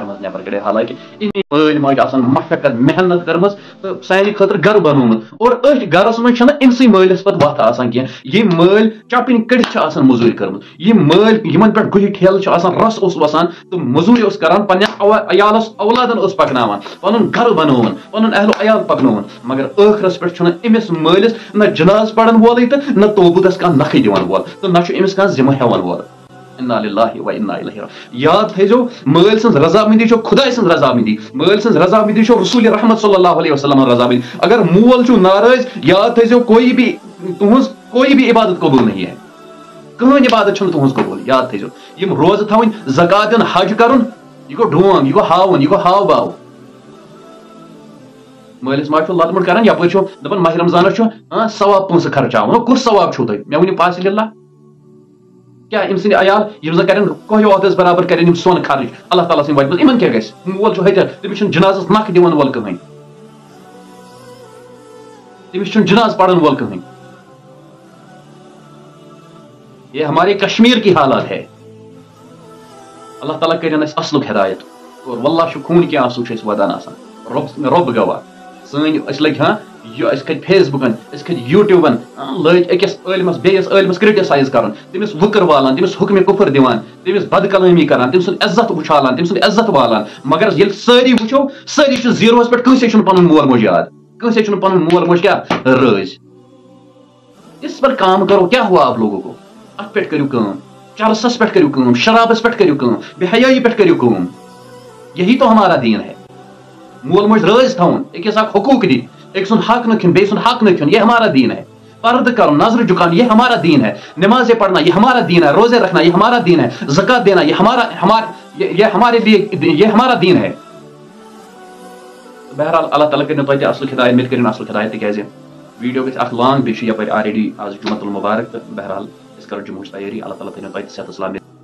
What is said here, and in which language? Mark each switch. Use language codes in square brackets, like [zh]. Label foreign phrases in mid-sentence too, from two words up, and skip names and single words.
[ks] منٛز نٮ۪بر کڑِتھ حالانکہ یِہنٛدۍ مٲلۍ ماجہِ آسان مشقت محنت کٔرمٕژ تہٕ سانہِ خٲطرٕ گرٕ بنومُت اور أتھۍ گرس منٛز چھنہٕ أمسٕے مٲلِس پتہٕ وتھ آسان کینٛہہ یِم مٲلۍ چپٕنۍ کٔڑِتھ چھِ آسان موٚزوٗرۍ کٔرمٕژ یِم مٲلۍ یِمن پٮ۪ٹھ گُہہِ ٹھیلہٕ چھِ آسان رس اوس وسان تہٕ موٚزوٗرۍ اوس کران پننٮ۪ن عیالس اولادن اوس پکناوان پنُن گرٕ بنووُن پنُن اہل و عیال پکنووُن مگر ٲخرس پٮ۪ٹھ چھُنہٕ أمِس مٲلِس نہ جناز پرن وولٕے تہٕ نہ توبوٗدس کانٛہہ نکھٕے دِوان وول تہٕ نہ چھُ أمِس کانٛہہ ذمہٕ ہٮ۪وان وول [ar] انا للہ و انا الیہ راجعون. [ks] یاد تھٲیزیو مٲلۍ سٕنٛز رضامندی چھو خداے سٕنٛز رضامندی مٲلۍ سٕنٛز رضامندی چھو رسول رحمت [ar] صلی اللہ علیہ وسلم [ks] رضامندی اگر مول چھو ناراض یاد تھٲیزیو تُہنٛز [ur] کوئی بھی عبادت قبول نہیں ہے [ks] کٕہٕنۍ عبادت چھنہٕ تُہنٛز قبول یاد تھٲیزیو یِم روزٕ تھاوٕنۍ زکات دیُن حج کرُن یہِ گوٚو ڈونٛگ یہِ گوٚو ہاوُن یہِ گوٚو ہاو باو مٲلِس ماجہِ چھو لت مُٹ کران یپٲرۍ چھو دپان ماہ رمضانس چھُ ثواب پونٛسہٕ خرچاوُن کُس ثواب چھُو تۄہہِ مےٚ ؤنِو پاسِل اللہ کیا ام سند عیال یم زن کرن کوہیو عہدس برابر کرن یم سون خرچ اللہ تعالیٰ سن وجہ امن کیا گژھِ مول چھُ حجر تٔمِس چھُنہٕ جنازس نکھ دِوان وول کٕہٕنۍ تٔمِس چھُنہٕ جناز پڑھن وول کٕہٕنۍ [ur] یہ ہمارے کشمیر کی حالات ہے [ks] اللہ تعالیٰ کرن اس اصلُک ہدایت اور واللہ چھُ خوٗن کینٛہہ آنسوٗ چھِ أسۍ وَدان آسان رۄب گواہ سٲنۍ أسۍ لٔگۍ أسۍ کھٔتۍ فیس بُکن أسۍ کھٔتۍ یوٗٹیوٗبن لٔگۍ أکِس عٲلمس بیٚیِس عٲلمس کرٹِسایز کرُن تٔمِس وٕکر والان تٔمِس حُکمہِ کُفر دِوان تٔمِس بد کلٲمی کران تٔمۍ سُنٛد عزت اُچھالان تٔمۍ سُنٛد عزت والان مگر ییٚلہِ سٲری وٕچھو سٲری چھِ زیٖروہس پٮ۪ٹھ کٲنٛسے چھُنہٕ پنُن مول موج یاد کٲنٛسے چھُنہٕ پنُن مول موج کیٛاہ رٲزۍ [ur] اس پر کام کرو کیا ہوا آپ لوگوں کو [ks] اتھ پٮ۪ٹھ کٔرِو کٲم [ur] چرسس پٮ۪ٹھ کٔرِو کٲم شرابس پٮ۪ٹھ کٔرِو کٲم بے حیٲیی پٮ۪ٹھ کٔرِو کٲم یہی تو ہمارا دین ہے [ks] مول موج رٲزۍ تھاوُن أکِس اکھ حقوٗق دِتھ ایک سن حق نہ کھیون [ur] بیٚیہِ سُنٛد حق نہ کھیون یہ ہمارا دین ہے پردہ کرن نظر جھکانا یہ ہمارا دین ہے نمازیں پڑھنا یہ ہمارا دین ہے روزے رکھنا یہ ہمارا دین ہے زکات دینا یہ ہمارے لیے یہ ہمارا دین ہے [ks] بہرحال اللہ تعالیٰ کرن توتہِ اصل ہدایت مےٚ تہِ کٔرِن اصل ہدایت تِکیازِ ویڈیو گژھِ اکھ لانگ بیٚیہِ چھُ یپٲرۍ آلریڈی آز جمعۃ المبارک تہٕ بہرحال أسۍ کرو جمعٕچ تیٲری اللہ تعالیٰ تھٲینو توتہِ صحت اسلام